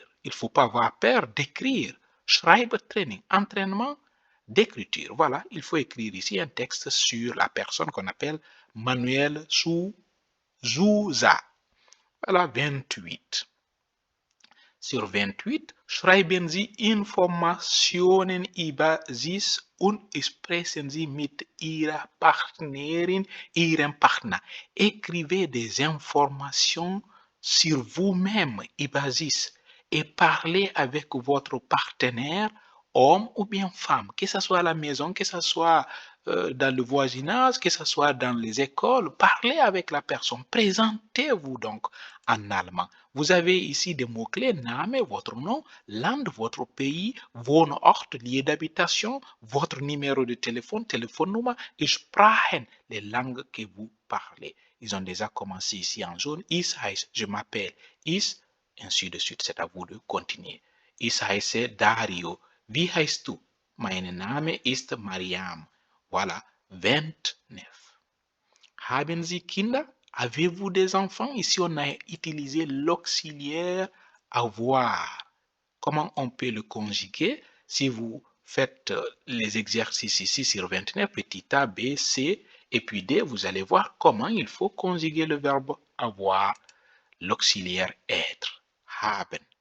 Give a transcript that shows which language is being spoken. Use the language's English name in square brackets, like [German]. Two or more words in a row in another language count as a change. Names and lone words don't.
[French] Il ne faut pas avoir peur d'écrire. Schreibtraining, entraînement d'écriture. Voilà, il faut écrire ici un texte sur la personne qu'on appelle Manuel Sousa. Voilà, 28. Sur 28, [German] schreiben Sie Informationen über sich und sprechen Sie mit Ihrer Partnerin, Ihrem Partner. [French] Écrivez des informations sur vous-même, [German] über sich, [French] et parlez avec votre partenaire, homme ou bien femme, que ce soit à la maison, que ce soit dans le voisinage, que ce soit dans les écoles, parlez avec la personne. Présentez-vous donc en allemand. Vous avez ici des mots-clés, Name, votre nom, Land, votre pays, Wohnort, lieu d'habitation, votre numéro de téléphone, téléphonenummer, et Sprachen, les langues que vous parlez. Ils ont déjà commencé ici en jaune. [German] Ich heiße, [French] je m'appelle. Ich, ainsi de suite. C'est à vous de continuer. [German] Ich heiße Dario. Wie heißt du? Mein Name ist Mariam. [French] Voilà, 29. [German] Haben Sie Kinder? [French] Avez-vous des enfants? Ici, on a utilisé l'auxiliaire avoir. Comment on peut le conjuguer? Si vous faites les exercices ici sur 29, petit a, b, c, et puis d, vous allez voir comment il faut conjuguer le verbe avoir, l'auxiliaire être, haben.